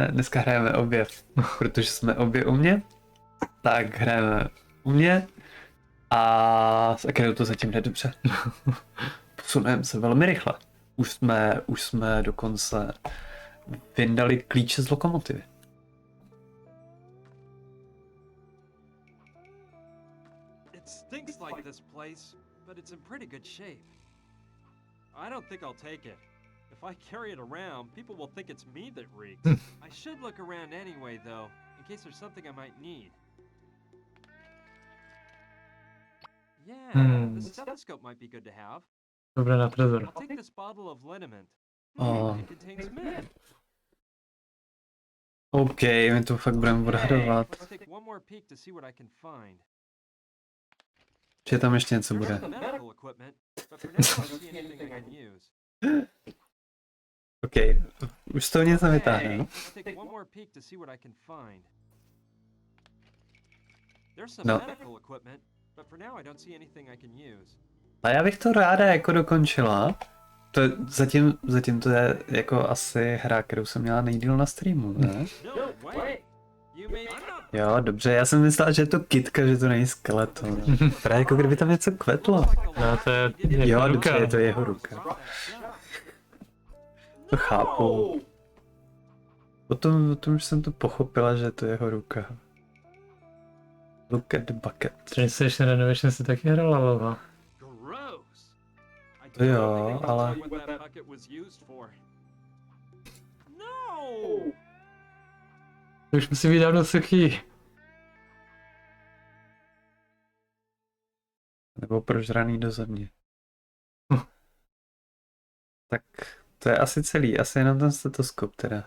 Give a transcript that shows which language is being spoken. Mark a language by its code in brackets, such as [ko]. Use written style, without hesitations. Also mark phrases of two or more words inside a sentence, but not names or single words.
[cs] dneska hrajeme obě, protože jsme obě u mě. Tak hrajeme u mě. A s Akirou to zatím jde dobře. Posunujeme se velmi rychle. Už jsme dokonce vyndali klíče z lokomotivy. [en] It stinks like this place, but it's in pretty good shape. I don't think I'll take it. If I carry it around, people will think it's me that reeks. I should look around anyway, though, in case there's something I might need. Yeah, the stethoscope might be good to have. [cs] Dobré na trezor. [en] I'll take this bottle of liniment. Oh. It contains mint. [cs] OK, my to fakt budeme odhadovat. [en] Let's take one more peek to see what I can find. [cs] Že tam ještě něco [en] There's [cs] bude. [en] some medical equipment, but for now I don't see anything I can use. [cs] OK, už z toho něco vytáhne, no? [en] Let's take one more peek to see what I can find. There's some [cs] No. [en] medical equipment, but for now I don't see anything I can use. [cs] A já bych to ráda jako dokončila. To zatím to je jako asi hra, kterou jsem měla nejdýl na streamu, ne? [en] No way! You mean I'm not [cs] Jo, dobře, já jsem myslel, že je to kytka, že to není skeleton. Právě jako kdyby tam něco kvetlo. No, to je Jo, jeho dobře, ruka. je to jeho ruka. To chápu. Potom už jsem to pochopila, že to je jeho ruka. [en] Look at the bucket. Translation Renovation [cs] si taky hrala lova. [en] gross. I [cs] To jo, [en] don't think I can [cs] ale- [en] tell what that bucket was used for. [cs] No! To už musí být dávno suchý. Nebo prožraný do země. Tak to je asi celý, asi jenom ten stetoskop teda.